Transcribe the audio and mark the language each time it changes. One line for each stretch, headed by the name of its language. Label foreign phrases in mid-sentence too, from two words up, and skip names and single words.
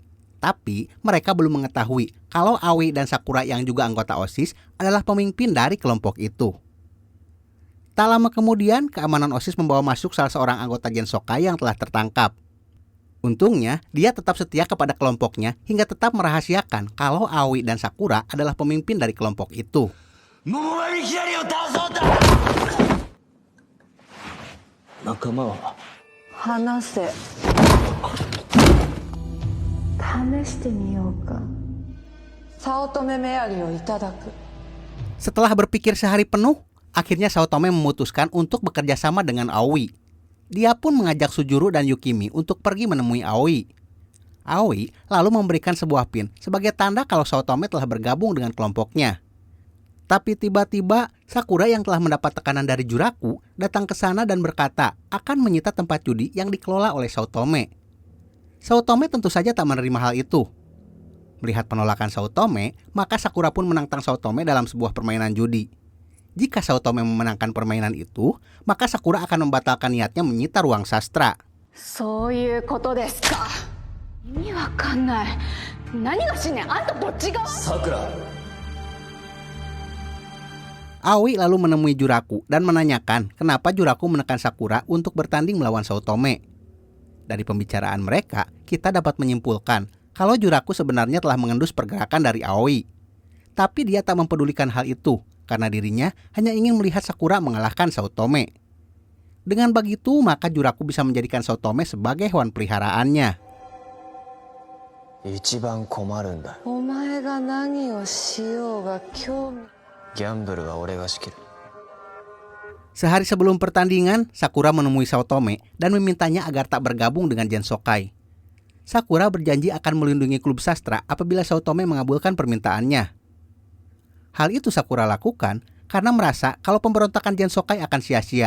Indonesian: Tapi mereka belum mengetahui kalau Aoi dan Sakura yang juga anggota OSIS adalah pemimpin dari kelompok itu. Tak lama kemudian, keamanan OSIS membawa masuk salah seorang anggota Jansokai yang telah tertangkap. Untungnya, dia tetap setia kepada kelompoknya hingga tetap merahasiakan kalau Aoi dan Sakura adalah pemimpin dari kelompok itu.
Japanese: Momobami Kirari を倒そうだ。仲間は話せ。試してみようか。早乙女メアリをいただく。
Indonesian: Setelah berpikir sehari penuh, akhirnya Saotome memutuskan untuk bekerja sama dengan Aoi. Dia pun mengajak Sujuru dan Yukimi untuk pergi menemui Aoi. Aoi lalu memberikan sebuah pin sebagai tanda kalau Saotome telah bergabung dengan kelompoknya. Tapi tiba-tiba Sakura yang telah mendapat tekanan dari Juraku datang ke sana dan berkata akan menyita tempat judi yang dikelola oleh Saotome. Saotome tentu saja tak menerima hal itu. Melihat penolakan Saotome, maka Sakura pun menantang Saotome dalam sebuah permainan judi. Jika Saotome memenangkan permainan itu, maka Sakura akan membatalkan niatnya menyita ruang sastra.
Japanese: そういうことですか。意味わかんない。何がしねん。あんたどっち側？ Sakura.
Indonesian: Aoi lalu menemui Juraku dan menanyakan kenapa Juraku menekan Sakura untuk bertanding melawan Saotome. Dari pembicaraan mereka, kita dapat menyimpulkan kalau Juraku sebenarnya telah mengendus pergerakan dari Aoi. Tapi dia tak mempedulikan hal itu, karena dirinya hanya ingin melihat Sakura mengalahkan Saotome. Dengan begitu, maka Juraku bisa menjadikan Saotome sebagai hewan peliharaannya.
Japanese: 一番困るんだ。お前が何をしようが興味。ギャンブルは俺が仕切る。
Indonesian: Sehari sebelum pertandingan, Sakura menemui Saotome dan memintanya agar tak bergabung dengan Jansokai. Sakura berjanji akan melindungi klub sastra apabila Saotome mengabulkan permintaannya. Hal itu Sakura lakukan karena merasa kalau pemberontakan Jansokai akan sia-sia.